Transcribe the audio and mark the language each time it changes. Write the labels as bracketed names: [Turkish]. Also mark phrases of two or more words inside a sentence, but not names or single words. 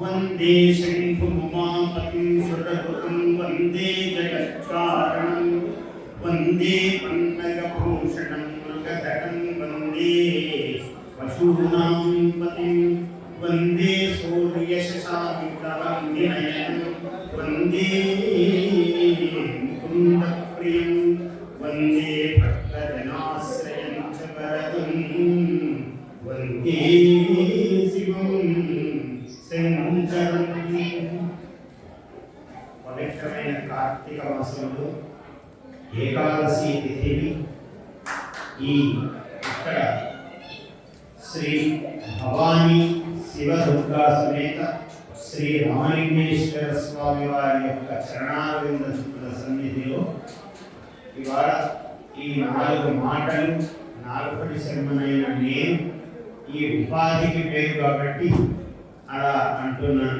[Sanskrit] वंदे शंभुमापतिं सुरगुरुं वंदे जगत्कारणं वंदे पन्नगभूषणं मृगधरं वंदे पशूनां पतिं वंदे सूर्यशशाङ्कवन्दिनयनं वंदे मुकुन्दप्रियं वंदे भक्तजनाश्रयं च वरदं वंदे शिवं శంకరం. [Telugu] పవిత్రమైన కార్తీక మాసంలో ఏకాదశి తిథిని ఇక్కడ శ్రీ భవానీ శివదుర్గా సమేత శ్రీ రామలింగేశ్వర స్వామి వారి యొక్క చరణారవింద సన్నిధిలో ఇవాళ ఈ 4 మాటలు 4 శర్మనైన నేను ఈ ఉపాధికి పేరు కాబట్టి అలా అంటున్నాను.